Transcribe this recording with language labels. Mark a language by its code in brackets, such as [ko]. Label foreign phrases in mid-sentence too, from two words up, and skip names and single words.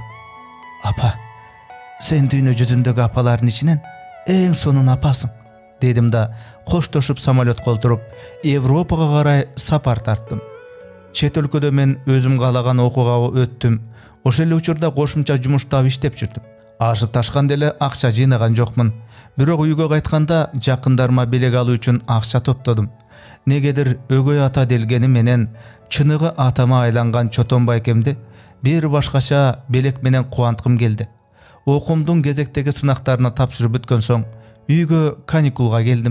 [ky] Апа, сен дүйнө жүзүндөгү апалардын ичинен эң сонун апасың, дедим да коштошуп самолёт колтуруп Европага карай сапар тарттым. Чет өлкөдө мен өзүм каалаган окууга өттүм. Ошол эле учурда кошумча жумуштап иштеп жүрдүм. Ашып ташкан деле акча жыйнаган жокмун. Бирок үйгө кайтканда жакындарыма белек алуу үчүн акча топтодум. Негедир өгөй ата делгени менен чыныгы атама айланган Чотон Байкемди бир башкача белек менен кубанткым келди. Окумдун кезектеги сынактарына тапшырып бүткөн соң үйгө каникулга келдим.